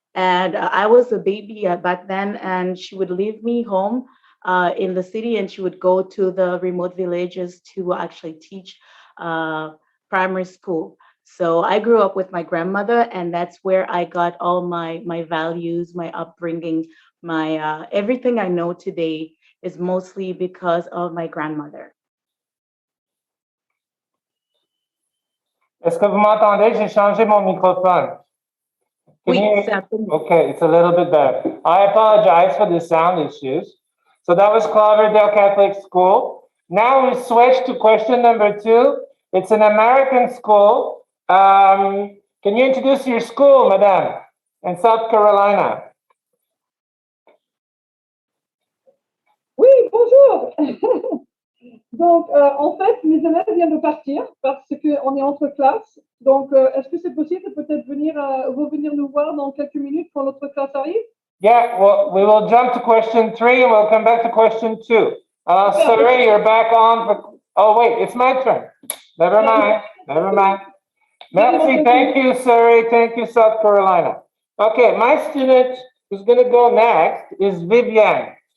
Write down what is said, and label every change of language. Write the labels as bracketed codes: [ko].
[en] And I was a baby back then, and she would leave me home in the city, and she would go to the remote villages to actually teach primary school. So I grew up with my grandmother, and that's where I got all my values, my upbringing, my everything I know today is mostly because of my grandmother. [fr] Est-ce que vous m'entendez? J'ai changé mon microphone. [en] Okay, it's a little bit better. I apologize for the sound issues. So that was Cloverdale Catholic School. Now we switch to question number 2. It's an American school. Can you introduce your school, madame, in South Carolina? [fr] Oui, bonjour. Donc, en fait, mes élèves viennent de partir parce qu'on est entre classes. Donc, est-ce que c'est possible de peut-être revenir nous voir dans quelques minutes quand notre classe arrive? [en] Yeah, well, we will jump to question 3 and we'll come back to question 2. Sorry, you're back on. Oh, wait, it's my turn. Never mind. Merci, thank you, Surrey. Thank you, South Carolina. Okay, my student who's going to go next is Viviane.